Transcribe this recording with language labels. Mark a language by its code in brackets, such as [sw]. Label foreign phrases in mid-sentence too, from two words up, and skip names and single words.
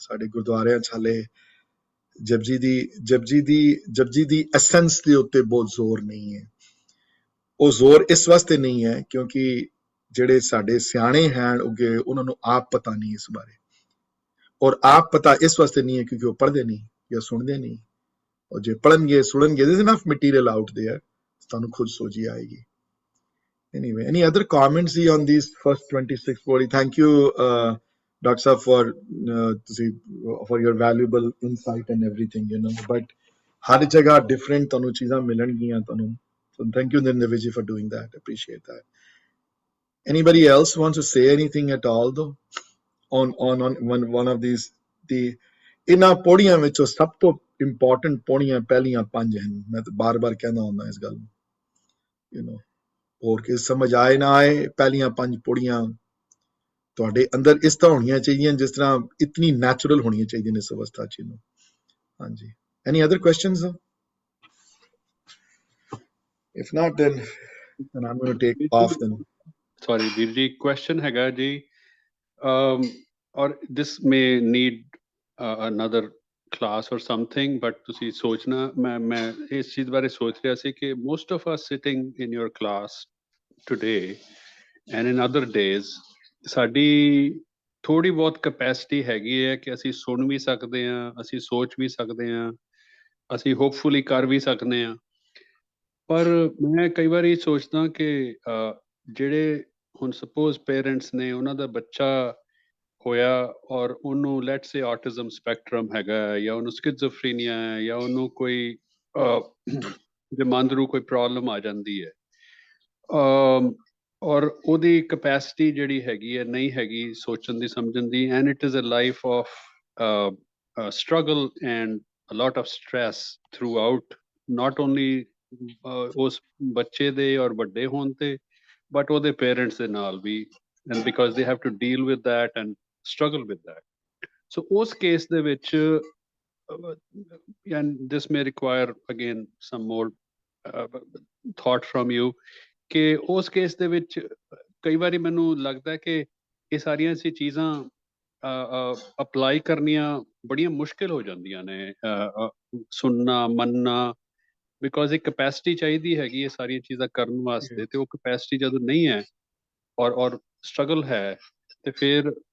[pa] ਸਾਡੇ ਗੁਰਦੁਆਰਿਆਂ 'ਚ ਹਾਲੇ ਜਪਜੀ ਦੀ ਐਸੈਂਸ ਦੇ ਉੱਤੇ ਬਹੁਤ ਜ਼ੋਰ ਨਹੀਂ ਹੈ। ਉਹ ਜ਼ੋਰ ਇਸ ਵਾਸਤੇ ਨਹੀਂ ਹੈ ਕਿਉਂਕਿ ਜਿਹੜੇ ਸਾਡੇ ਸਿਆਣੇ ਹਨ ਅੱਗੇ, ਉਹਨਾਂ ਨੂੰ ਆਪ ਪਤਾ ਨਹੀਂ ਇਸ ਬਾਰੇ, ਔਰ ਆਪ ਪਤਾ ਇਸ ਵਾਸਤੇ ਨਹੀਂ ਹੈ ਕਿਉਂਕਿ ਉਹ ਪੜ੍ਹਦੇ ਨਹੀਂ ਜਾਂ ਸੁਣਦੇ ਨਹੀਂ। ਔਰ ਜੇ ਪੜ੍ਹਨਗੇ ਸੁਣਨਗੇ, [en] there is enough material out there, [pa] ਤੁਹਾਨੂੰ ਖੁਦ ਸੋਝੀ ਆਏਗੀ। [en] Anyway, any other comments on these first 26 40? Thank you, Dr. Saab, for your valuable insight and everything, but [pa] ਹਰ ਜਗ੍ਹਾ different ਤੁਹਾਨੂੰ ਚੀਜ਼ਾਂ ਮਿਲਣਗੀਆਂ ਤੁਹਾਨੂੰ. [en] So thank you, Nirnavij, for doing that. Appreciate that. Anybody else wants to say anything at all though on one of these? [pa] The ਇਹਨਾਂ ਪੌੜੀਆਂ ਵਿੱਚੋਂ ਸਭ ਤੋਂ ਇੰਪੋਰਟੈਂਟ ਪੌੜੀਆਂ ਪਹਿਲੀਆਂ 5 ਹਨ। ਮੈਂ ਤਾਂ ਬਾਰ-ਬਾਰ ਕਹਿੰਦਾ ਹੁੰਦਾ ਇਸ ਗੱਲ ਨੂੰ, ਹੋਰ ਕਿ ਸਮਝ ਆਏ ਨਾ ਆਏ, ਪਹਿਲੀਆਂ 5 ਪੌੜੀਆਂ ਤੁਹਾਡੇ ਅੰਦਰ ਇਸ ਤਰ੍ਹਾਂ ਹੋਣੀਆਂ ਚਾਹੀਦੀਆਂ ਜਿਸ ਤਰ੍ਹਾਂ ਇਤਨੀ ਨੈਚੁਰਲ ਹੋਣੀਆਂ ਚਾਹੀਦੀਆਂ ਨੇ ਇਸ ਅਵਸਥਾ 'ਚ। [en] ਹਾਂਜੀ, any other questions? If not then I'm going to take off then. [pa] Sorry ਵੀਰ ਜੀ, question ਹੈਗਾ ਜੀ, [en] or this may need another class or something, but [pa] ਤੁਸੀਂ ਸੋਚਣਾ, ਮੈਂ ਇਸ ਚੀਜ਼ ਬਾਰੇ ਸੋਚ ਰਿਹਾ ਸੀ ਕਿ [en] most of us sitting in your class today and in other days, [pa] ਸਾਡੀ ਥੋੜੀ ਬਹੁਤ ਕਪੈਸਿਟੀ ਹੈਗੀ ਹੈ ਕਿ ਅਸੀਂ ਸੁਣ ਵੀ ਸਕਦੇ ਹਾਂ, ਅਸੀਂ ਸੋਚ ਵੀ ਸਕਦੇ ਹਾਂ, ਅਸੀਂ ਹੋਪਫੁਲੀ ਕਰ ਵੀ ਸਕਦੇ ਹਾਂ। ਪਰ ਮੈਂ ਕਈ ਵਾਰੀ ਸੋਚਦਾ ਕਿ ਜਿਹੜੇ ਹੁਣ [en] suppose parents [pa] ਨੇ, ਉਹਨਾਂ ਦਾ ਬੱਚਾ ਹੋਇਆ ਔਰ ਉਹਨੂੰ [en] let's say autism spectrum [pa] ਹੈਗਾ, ਜਾਂ ਉਹਨੂੰ ਸਕਿਜ਼ੋਫਰੀਨੀਆ ਹੈ, ਜਾਂ ਉਹਨੂੰ ਕੋਈ ਦਿਮਾਂਦਰੂ ਕੋਈ ਪ੍ਰੋਬਲਮ ਆ ਜਾਂਦੀ ਹੈ, ਔਰ ਉਹਦੀ ਕਪੈਸਿਟੀ ਜਿਹੜੀ ਹੈਗੀ ਹੈ ਨਹੀਂ ਹੈਗੀ ਸੋਚਣ ਦੀ, ਸਮਝਣ ਦੀ, [en] and it is a life of struggle and a lot of stress throughout, not only [pa] ਉਸ ਬੱਚੇ ਦੇ ਔਰ ਵੱਡੇ ਹੋਣ ਤੇ, but ਉਹਦੇ ਪੇਰੈਂਟਸ ਦੇ ਨਾਲ ਵੀ, [en] and because they have to deal with that and struggle with that. [pa] So ਉਸ ਕੇਸ ਦੇ ਵਿੱਚ, [en] and this may require again some more thought from you, [pa] ਕਿ ਉਸ ਕੇਸ ਦੇ ਵਿੱਚ ਕਈ ਵਾਰੀ ਮੈਨੂੰ ਲੱਗਦਾ ਕਿ ਇਹ ਸਾਰੀਆਂ ਅਸੀਂ ਚੀਜ਼ਾਂ ਅਪਲਾਈ ਕਰਨੀਆਂ ਬੜੀਆਂ ਮੁਸ਼ਕਿਲ ਹੋ ਜਾਂਦੀਆਂ ਨੇ, ਸੁਣਨਾ, ਮੰਨਣਾ, ਬਿਕੋਜ਼ ਇੱਕ ਕਪੈਸਿਟੀ ਚਾਹੀਦੀ ਹੈਗੀ ਇਹ ਸਾਰੀਆਂ ਚੀਜ਼ਾਂ ਕਰਨ ਵਾਸਤੇ, ਤੇ ਉਹ ਕਪੈਸਿਟੀ ਜਦੋਂ ਨਹੀਂ ਹੈ ਔਰ ਸਟਰਗਲ ਹੈ, ਤੇ ਫਿਰ